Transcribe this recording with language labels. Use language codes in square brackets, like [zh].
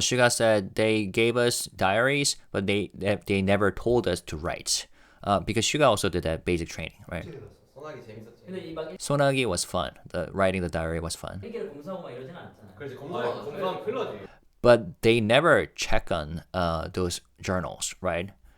[en] SUGA said they gave us diaries, but they never told us to write. Because SUGA also did that basic training, right? [ko] 소나기 재밌었지. 근데 이막 [en] Sonagi was fun. Writing the diary was fun. [ko] 일기를 검사하고 막 이러진 않잖아. 그렇지 검사하면 큰일 나지. [en] But they never check on those journals, right?